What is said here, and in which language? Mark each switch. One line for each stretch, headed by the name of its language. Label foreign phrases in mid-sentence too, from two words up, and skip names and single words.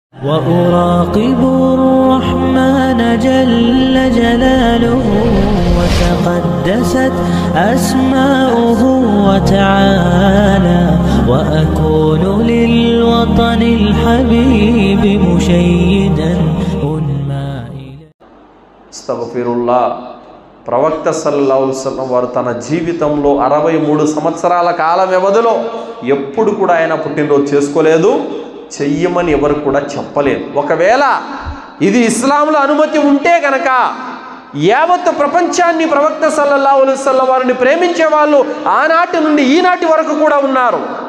Arabic: وأراقب الرحمن جل جلاله وتقدست أسماؤه وتعالى وأكون للوطن الحبيب مشيدا أنمى استغفر الله.
Telugu: ప్రవక్త
Arabic: صلى الله عليه وسلم
Telugu: వారు తన జీవితంలో 63 సంవత్సరాల కాల వ్యవధిలో ఎప్పుడు కూడా ఆయన పుట్టినరోజు చేసుకోలేదు, చెయ్యమని ఎవరు కూడా చెప్పలేదు. ఒకవేళ ఇది ఇస్లాంలో అనుమతి ఉంటే గనక యావత్ ప్రపంచాన్ని ప్రవక్త
Arabic: صلى الله عليه وسلم
Telugu: వారిని ప్రేమించే వాళ్ళు ఆనాటి నుండి ఈనాటి వరకు కూడా ఉన్నారు.